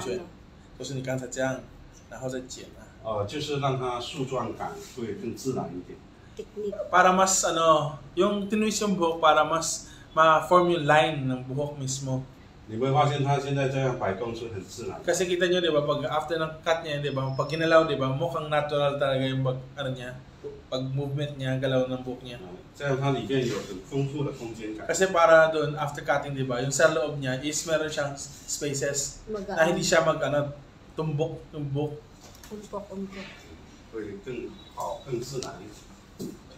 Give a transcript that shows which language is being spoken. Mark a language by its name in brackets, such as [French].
[Filipino] ano. [Chinese] 就是你刚才这样，然后再剪啊。就是让它树状感会更自然一点。 [English] Technique. [Filipino] Para mas yung tinwist yung buhok para mas ma-form yung line ng buhok mismo. [Chinese] 你会发现它现在这样摆动是很自然。 [Filipino] Kasi kita nyo, di ba, pag after ng cut niya, di ba, pag ginalaw, di ba, mukhang natural talaga yung pag movement niya, galaw ng buhok niya. [Chinese] 这样它里面有很丰富的空间感。 [Filipino] Kasi para doon, after cutting, di ba, yung sa loob niya is meron siyang spaces na hindi siya tumbok yung buhok. Umpok. [Chinese] 会更好、更自然一点。